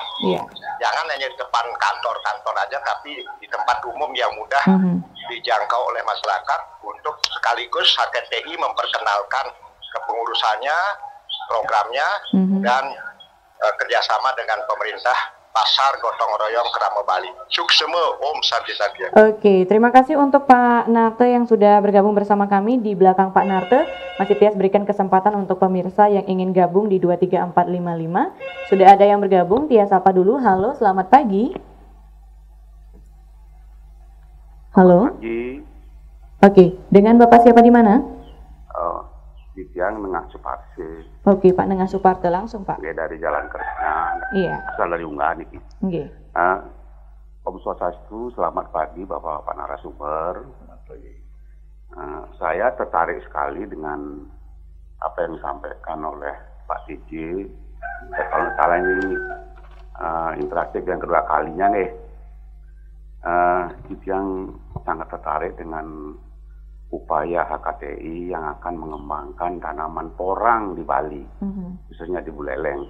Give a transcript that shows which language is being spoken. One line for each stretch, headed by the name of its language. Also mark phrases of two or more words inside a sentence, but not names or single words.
Indonesian: Jangan hanya di depan kantor-kantor aja, tapi di tempat umum yang mudah dijangkau oleh masyarakat untuk sekaligus HKTI memperkenalkan kepengurusannya, programnya, dan kerjasama dengan pemerintah pasar gotong royong Krame Bali.
Balinese: Suksema Om Santi Satya.
Indonesian: Oke, terima kasih untuk Pak Narte yang sudah bergabung bersama kami. Di belakang Pak Narte, masih Tias berikan kesempatan untuk pemirsa yang ingin gabung di 23455. Sudah ada yang bergabung, Tias sapa dulu. Halo, selamat pagi. Halo. Selamat pagi. Oke, dengan Bapak siapa di mana?
Balinese: Titiang Nengah Suparte.
Indonesian: Oke, Pak Nengah Suparte langsung, Pak.
Balinese: Nggih,
Indonesian: dari Jalan Kresna. Iya. Asal dari unggahan iki.
Balinese: Nggih. Om Swastiastu,
Indonesian: selamat pagi Bapak narasumber. Saya tertarik sekali dengan apa yang disampaikan oleh Pak TJ. Kalau nggak salah ini interaktif yang kedua kalinya nih. Titiang sangat tertarik dengan upaya HKTI yang akan mengembangkan tanaman porang di Bali, khususnya di Buleleng.